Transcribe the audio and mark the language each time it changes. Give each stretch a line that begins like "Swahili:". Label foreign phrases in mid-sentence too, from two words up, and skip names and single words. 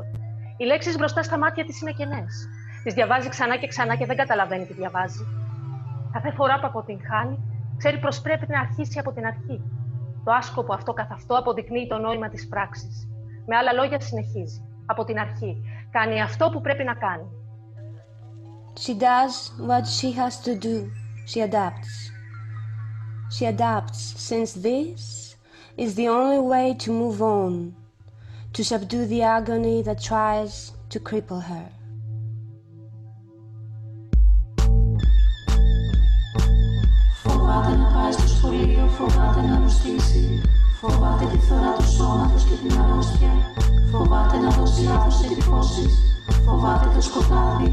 Greek: Οι λέξεις μπροστά στα μάτια της είναι κενές. Τις διαβάζει ξανά και ξανά και δεν καταλαβαίνει τι διαβάζει. Κάθε φορά που αποτυγχάνει, ξέρει πως πρέπει να αρχίσει από την αρχή. Το άσκοπο αυτό καθ' αυτό αποδεικνύει το νόημα της πράξης. Με άλλα λόγια, συνεχίζει. Από την αρχή. Κάνει αυτό που πρέπει να κάνει.
English: She does what she has to do. She adapts. She adapts since this is the only way to move on, to subdue the agony that tries to cripple her.
Greek: Φοβάται να πάει στο σχολείο, φοβάται να αρρωστήσει. Φοβάται τη φθορά του σώματος και την αρρώστια. Φοβάται να δώσει λάθος εντυπώσεις. Φοβάται το σκοτάδι.